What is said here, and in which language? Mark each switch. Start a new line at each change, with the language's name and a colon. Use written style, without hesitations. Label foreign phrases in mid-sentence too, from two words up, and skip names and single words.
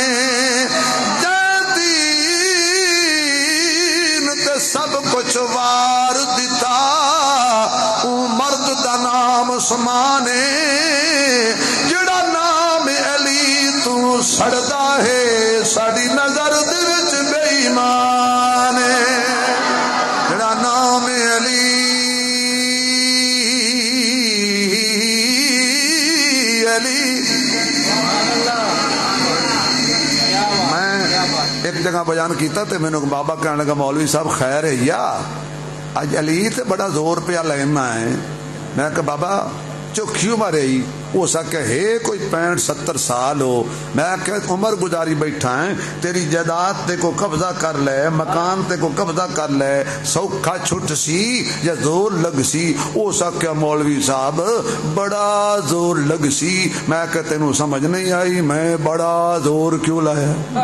Punjabi: جدین تے سب کچھ وار دتا او مرد دا نام عثمانے جڑا نام علی تو سڑدا ہے ساڈی نظر دے وچ بے ایمان ہے جڑا نام علی میں ایک جگہ بیان کیتا تے مینوں بابا کہنے لگا مولوی صاحب خیر ہے یا اج علی تے بڑا زور پیا لینا ہے میں کہ بابا چوکھی عمر ہے ہو سکے ہے کوئی 65-70 سال ہو میں کہ عمر گزاری بیٹھا ہے تیری جائیداد تے کو قبضہ کر لے مکان تے کو قبضہ کر لے سوکھا چھٹ سی یا زور لگ سی ہو سکے مولوی صاحب بڑا زور لگ سی میں کہ تینوں سمجھ نہیں آئی میں بڑا زور کیوں لایا